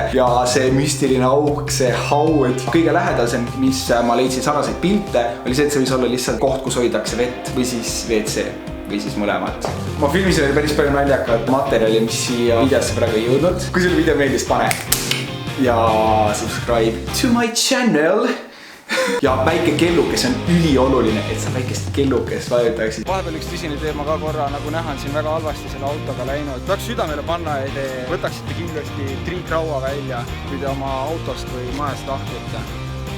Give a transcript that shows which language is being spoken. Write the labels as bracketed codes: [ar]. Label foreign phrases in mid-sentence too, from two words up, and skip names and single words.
[et] Ja see müstiline auk, see haud, kõige lähedasem, mis ma leidsin sarnaseid pilte, oli see, et see võis olla lihtsalt koht, kus hoidakse vett või siis WC. Või siis mõlemat. Ma filmisin oli päris palju naljakat materjali, mis siia videosse praegu ei jõudnud. Kui sulle video meeldis, pane ja [en] subscribe to my channel. [et] Ja väike kellukes on ülioluline, et sa väikest kellukes vajutaksid. Vahepeal üks tõsine teema ka korra, nagu näha on siin väga halvasti selle autoga läinud. Peaks südamele panna, et te võtaksite kindlasti triikraua välja, kui te oma autost või majast lahkute.